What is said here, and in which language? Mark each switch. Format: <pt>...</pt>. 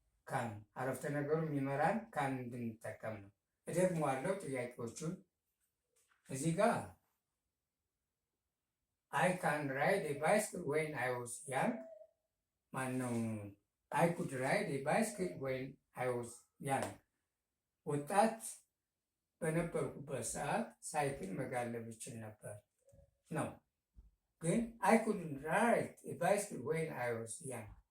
<am>ካን አረፍተ ነገሩ የሚመራን ካን እንድንጠቀም ነው። እደግመዋለሁ ጥያቄዎቹን እዚህ ጋር</am> <en>አይ ካን ራይድ ኤ ባይስክል ዌን አይ ዋዝ ያንግ</en> <am>ማነው</am> <en>I could ride a bicycle when I was young.</en> <am>ወጣት በነበርኩበት ሰዓት ሳይክል መጋለብ እችል ነበር ነው። ግን</am> <en>I couldn't ride a bicycle when I was young.</en>